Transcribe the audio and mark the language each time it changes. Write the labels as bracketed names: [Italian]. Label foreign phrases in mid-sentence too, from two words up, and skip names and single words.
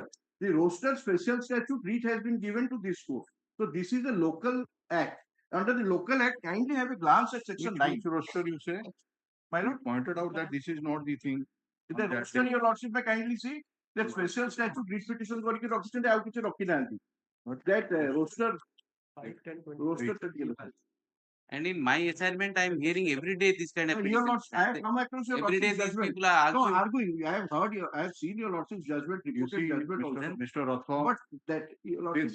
[English] The roster special statute writ has been given to this court. So this is a local act. Under the local act, kindly have a glance at section 9. Which roster you say? My You lord, pointed out that this is not the thing. the roster your lordship may kindly see. That special statute writ petition [Odia] କରିକି ରଖିଛନ୍ତି ଆଉ କିଛି ରଖିନାହାନ୍ତି. [English] That roster 20. And in my assignment, I am hearing every day this kind of Your petition. lordship, I have come across your Every day lordship's these judgment. people are No arguing. arguing. I have seen your lordship's judgment, You reported see, judgment also. Mr. Rathod, But that your lordship,